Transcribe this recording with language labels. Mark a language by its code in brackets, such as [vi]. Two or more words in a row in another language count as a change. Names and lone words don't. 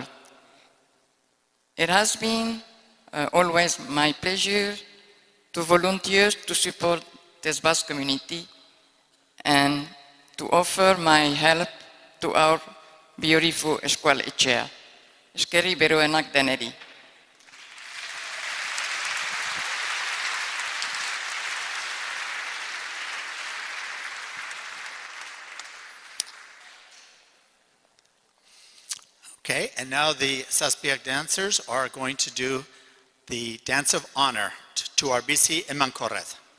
[en] It has been always my pleasure to volunteer to support this Basque community and to offer my help to our beautiful [eu] Eskual Etxea. Eskerrik beroenak deneri. [en] Okay, and now the Saspiak dancers are going to do the dance of honor to our [eu] BIZI Emankorra.